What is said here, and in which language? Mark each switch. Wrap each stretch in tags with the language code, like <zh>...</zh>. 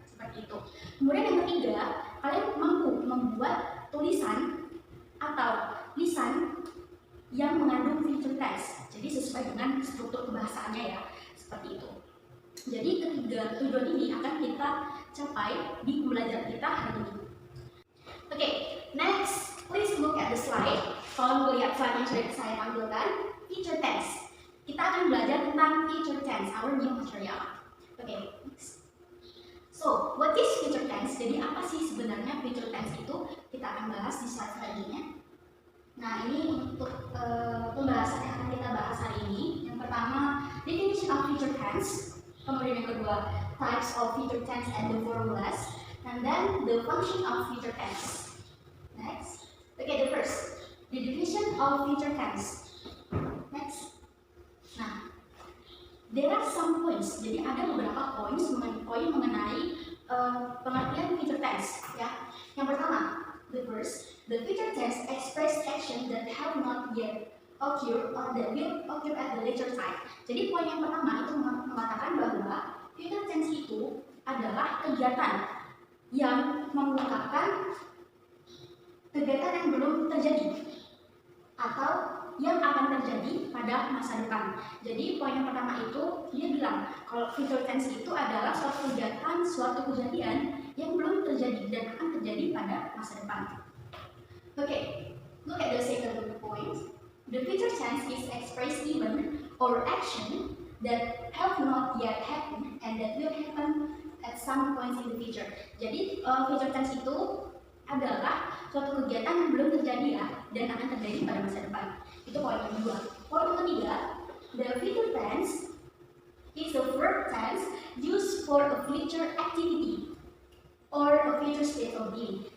<id>Seperti itu. Kemudian yang ketiga, kalian mampu membuat tulisan atau lisan yang mengandung future tense. Jadi sesuai dengan struktur kebahasaannya ya, seperti itu. Jadi ketiga tujuan ini akan kita capai di pembelajaran kita hari ini.</id> <en>Oke, next, please look at the slide.</en> <id>Kalau melihat slide yang sudah saya tampilkan, future tense. Kita akan belajar tentang future tense,</id> <en>our new material.</en> <id>Oke, next.</id> <en>So, what is future tense?</en> <id>Jadi apa sih sebenarnya future tense itu? Kita akan bahas di slide selanjutnya. Nah, ini untuk pembahasan yang akan kita bahas hari ini. Yang pertama,</id> <en>definition of future tense.</en> <id>Kemudian yang kedua,</id> <en>types of future tense and the formulas. And then the function of future tense. Next. Okay, the first, the definition of future tense. Next.</en> <id>Nah,</id> <en>there are some points.</en> <id>Jadi ada beberapa poin mengenai pengertian future tense. Ya, yang pertama,</id> <en>the first, the future tense express action that have not yet occurred or that will occur at the later time.</en> <id>Jadi poin yang pertama itu mengatakan bahwa future tense itu adalah kegiatan yang mengungkapkan kegiatan yang belum terjadi atau yang akan terjadi pada masa depan. Jadi poin yang pertama itu dia bilang kalau future tense itu adalah suatu kegiatan, suatu kejadian yang belum terjadi dan akan terjadi pada masa depan.</id> <en>Okay, look at the second point. The future tense is express event or action that have not yet happened and that will happen at some point in the future.</en> <id>Jadi future tense itu adalah suatu kegiatan yang belum terjadi ya dan akan terjadi pada masa depan. Itu poin yang kedua. Poin yang ketiga,</id> <en>the future tense is a verb tense used for a future activity or a future state of being.</en>